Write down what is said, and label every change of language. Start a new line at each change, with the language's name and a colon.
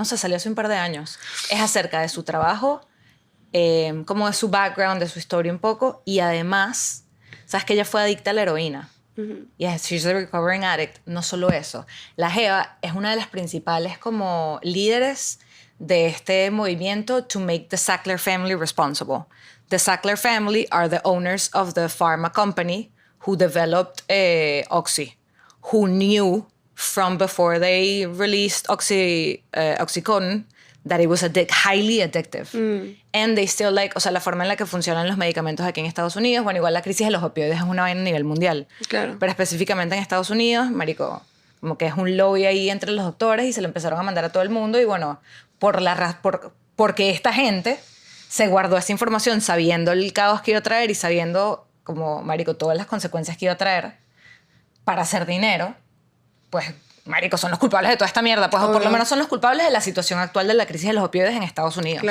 Spanish: No sé, salió hace un par de años. Es acerca de su trabajo, como de su background, de su historia un poco. Y además, sabes que ella fue adicta a la heroína.
English: Yes, she's a recovering addict.
Spanish: No solo eso. La jeva es una de las principales como líderes de este movimiento
English: to make the Sackler family responsible. The Sackler family are the owners of the pharma company who developed Oxy, who knew from before they released Oxycontin that it was highly addictive. And they still
Spanish: o sea, la forma en la que funcionan los medicamentos aquí en Estados Unidos, bueno, igual la crisis de los opioides es una vaina a nivel mundial. Claro. Pero específicamente en Estados Unidos, marico, como que es un lobby ahí entre los doctores y se lo empezaron a mandar a todo el mundo y bueno, porque esta gente se guardó esa información sabiendo el caos que iba a traer y sabiendo como, marico, todas las consecuencias que iba a traer para hacer dinero, pues, marico, son los culpables de toda esta mierda, pues, o por lo menos son los culpables de la situación actual de la crisis de los opioides en Estados Unidos.